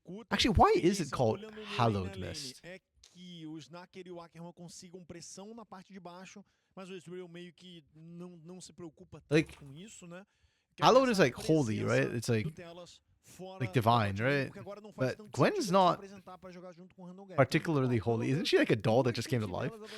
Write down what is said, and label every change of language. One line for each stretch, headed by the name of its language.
English: Actually, why is it called Hallowed Mist?
Portuguese: Que o Snaker e o Ackerman consigam pressão na parte de baixo, mas o Israel meio que não se preocupa tanto com isso, né?
English: Hallowed is like holy, right? It's like divine, right? But Gwen's not particularly holy. Isn't she like a doll that just came to life?